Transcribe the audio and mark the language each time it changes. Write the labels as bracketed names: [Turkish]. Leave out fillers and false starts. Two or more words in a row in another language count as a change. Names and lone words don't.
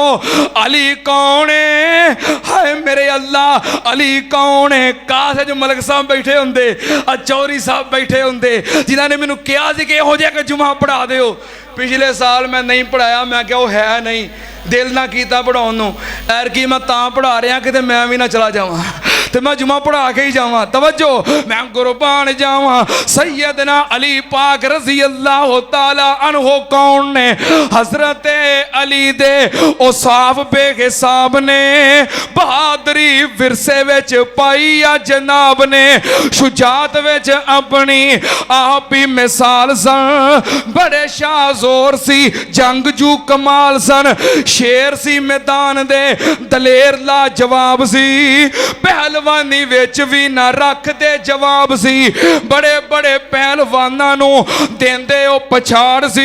[Punjabi] علی کون اے? ہائے میرے اللہ، علی کون اے؟ کاش جو ملک صاحب بیٹھے ہوندے، چوہدری صاحب بیٹھے ہوندے، جنہاں نے مینوں کہیا کہ ایہو جیہا جمعہ پڑھا دیو. پچھلے سال میں نہیں پڑھایا، میں کیا او اے نہیں, دل نہ کیتا پڑھاون نوں. ایتکی میں تاں پڑھا رہیا کہ میں وی نہ چلا جاواں، تو میں جمعہ پڑھا کے ای جاواں. توجہ، میں قربان جاواں سیدنا علی پاک [Arabic] रज़ी अल्लाह तआला अन्हु [Punjabi] کون نیں? حضرت علی دے اوصاف بے حساب نیں بہادری ورثے وچ پائی اے جناب نے، شجاعت وچ اپنی آپ ای مثال سن، بڑے شاہ زور سی، جنگجو کمال سن، شیر سی میدان دے، دلیر لا جواب سی، پہلوانی وچ وی نہ رکھدے جواب سی، بڑے بڑے پہلواناں نوں دیندے او پچھاڑ سی.